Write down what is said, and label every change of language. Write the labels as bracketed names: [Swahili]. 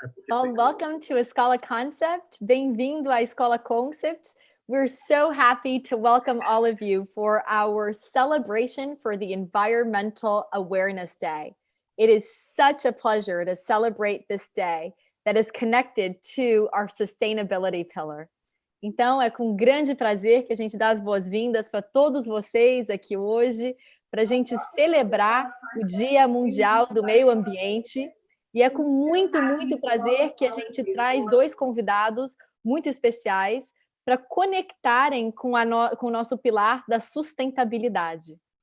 [English] Well, welcome to Escola Concept. [Portuguese] Bem-vindo à Escola Concept. [English] We're so happy to welcome all of you for our celebration for the Environmental Awareness Day. It is such a pleasure to celebrate this day that is connected to our sustainability pillar. [Portuguese] Então, é com grande prazer que a gente dá as boas-vindas para todos vocês aqui hoje, para a gente celebrar o Dia Mundial do Meio Ambiente. E é com muito, muito prazer que a gente traz dois convidados muito especiais para conectarem com o nosso pilar da sustentabilidade.